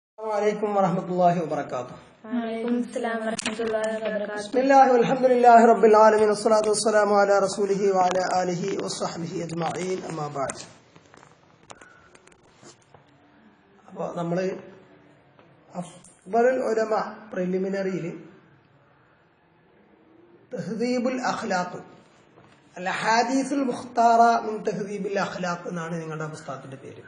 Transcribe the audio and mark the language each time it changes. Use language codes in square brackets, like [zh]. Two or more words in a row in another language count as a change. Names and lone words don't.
[ar] عليكم ورحمة الله وبركاته. وعليكم السلام ورحمة الله وبركاته. بسم الله والحمد لله رب العالمين والصلاة والسلام على رسوله وعلى آله وصحبه أجمعين أما بعد. [ml] അപ്പോൾ നമ്മൾ അഫ്ദലുൽ ഉലമ പ്രിലിമിനറിയിൽ തഹ്ദീബുൽ അഖ്ലാഖ് അൽ ഹദീസുൽ മുഖ്താറ മിൻ തഹ്ദീബുൽ അഖ്ലാഖ് എന്നാണ് നിങ്ങളുടെ പുസ്തകത്തിന്റെ പേര്.